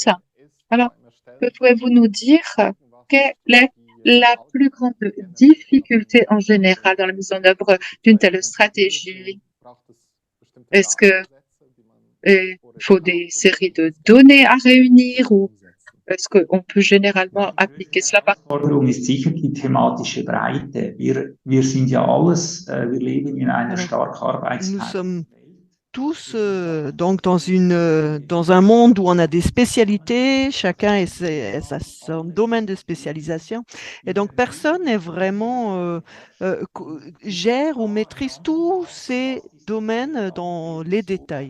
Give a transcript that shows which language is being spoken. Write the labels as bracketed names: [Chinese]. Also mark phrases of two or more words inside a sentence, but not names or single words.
[French] Alors, que pouvez-vous nous dire quelle est la plus grande difficulté en général dans la mise en œuvre d'une telle stratégie? Est-ce que il faut des séries de données à réunir ou est-ce qu'on peut généralement appliquer cela par... [German] Forderung ist sicher die thematische Breite. Wir sind ja alles, wir leben in einer stark [French] Nous sommes tous donc dans un monde où on a des spécialités, chacun a son domaine de spécialisation, et donc personne n'est vraiment gère ou maîtrise tous ces domaines dans les détails.